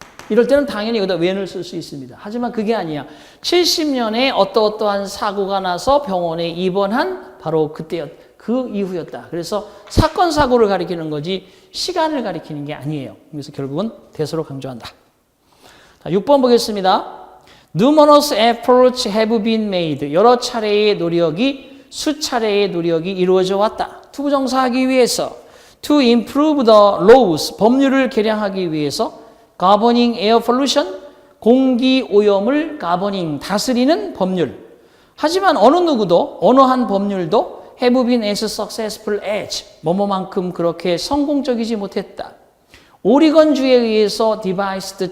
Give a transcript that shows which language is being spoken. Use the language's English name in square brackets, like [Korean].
[Korean] 이럴 때는 당연히 여기다 when을 쓸 수 있습니다. 하지만 그게 아니야. 70년에 어떠어떠한 사고가 나서 병원에 입원한 바로 그 이후였다. 그래서 사건, 사고를 가리키는 거지 시간을 가리키는 게 아니에요. 그래서 결국은 대서로 강조한다. 자, 6번 보겠습니다. [English] Numerous efforts have been made. [Korean] 여러 차례의 노력이, 수차례의 노력이 이루어져 왔다. 투부정사하기 위해서 [English] to improve the laws. [Korean] 법률을 개량하기 위해서 [English] governing air pollution. [Korean] 공기 오염을 governing. 다스리는 법률. 하지만 어느 누구도, 어느 한 법률도 [English] have been as successful as. [Korean] 뭐뭐만큼 그렇게 성공적이지 못했다. 오리건주에 의해서 devised.